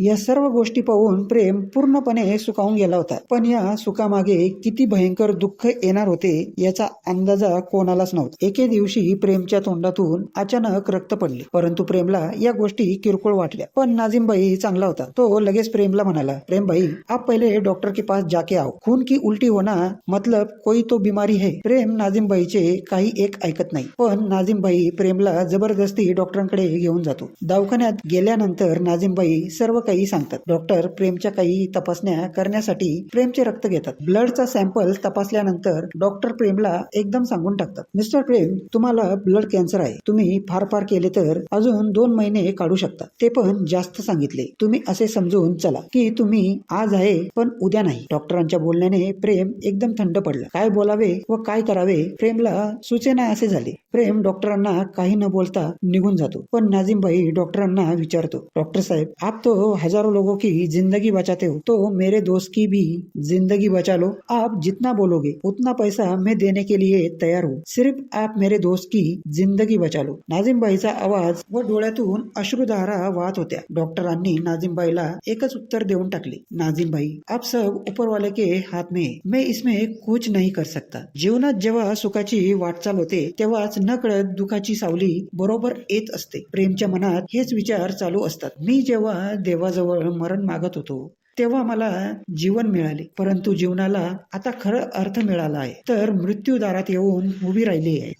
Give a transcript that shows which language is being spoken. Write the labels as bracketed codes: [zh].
[mr] या सर्व गोष्टी पाहून प्रेम पूर्णपणे सुखावून गेला होता. पण या सुखामागे किती भयंकर दुःख येणार होते याचा अंदाजा कोणालाच नव्हता. एके दिवशी प्रेमच्या तोंडातून अचानक रक्त पडले, परंतु प्रेमला या गोष्टी किरकोळ वाटल्या. पण नाझीमबाई चांगला होता. तो लगेच प्रेमला म्हणाला, [hi] प्रेम भाई, आप पहले डॉक्टर के पास जाके आओ. खून की उल्टी होना मतलब कोई तो बीमारी है. [mr] प्रेम नाझीमबाईचे काही एक ऐकत नाही, पण नाझीमबाई प्रेमला जबरदस्ती डॉक्टरांकडे घेऊन जातो. दवाखान्यात गेल्यानंतर नाझीमबाई सर्व काही सांगतात. डॉक्टर प्रेमच्या काही तपासण्या करण्यासाठी प्रेमचे रक्त घेतात. ब्लडचा सॅम्पल तपासल्यानंतर डॉक्टर प्रेमला एकदम सांगून टाकतात, मिस्टर प्रेम, तुम्हाला ब्लड कॅन्सर आहे. तुम्ही फार फार केले तर अजून 2 महिने काढू शकता, ते पण जास्त सांगितले. तुम्ही असे समजून चला की तुम्ही आज आहे पण उद्या नाही. डॉक्टरांच्या बोलण्याने प्रेम एकदम थंड पडला. काय बोलावे व काय करावे प्रेमला सुचेना असे झाले. प्रेम डॉक्टरांना काही न बोलता निघून जातो. पण नाझीमबाई डॉक्टरांना विचारतो, [hi] डॉक्टर साहेब, आप तो हजारों लोगों की जिंदगी बचाते हो, तो मेरे दोस्त की भी जिंदगी बचा लो. आप जितना बोलोगे उतना पैसा मैं देने के लिए तैयार हूँ. सिर्फ आप मेरे दोस्त की जिंदगी बचा लो. [mr] नाझीमबाईचा आवाज व डोळ्यातून अश्रुधारा वाहत होत्या. डॉक्टरांनी नाझीमबाईला एकच उत्तर देऊन टाकले, [hi] नाझीमबाई, आप सब ऊपर वाले के हाथ में, मैं इसमें कुछ नहीं कर सकता. [mr] जीवनात जेव्हा सुखाची वाटचाल होते तेव्हाच नकळत दुखाची सावली बरोबर येत असते. प्रेमच्या मनात हेच विचार चालू असतात. मी जेव्हा देवाजवळ मरण मागत होतो तेव्हा मला जीवन मिळाले, परंतु जीवनाला आता खरं अर्थ मिळाला आहे, तर मृत्यूदारात येऊन उभी राहिली आहे.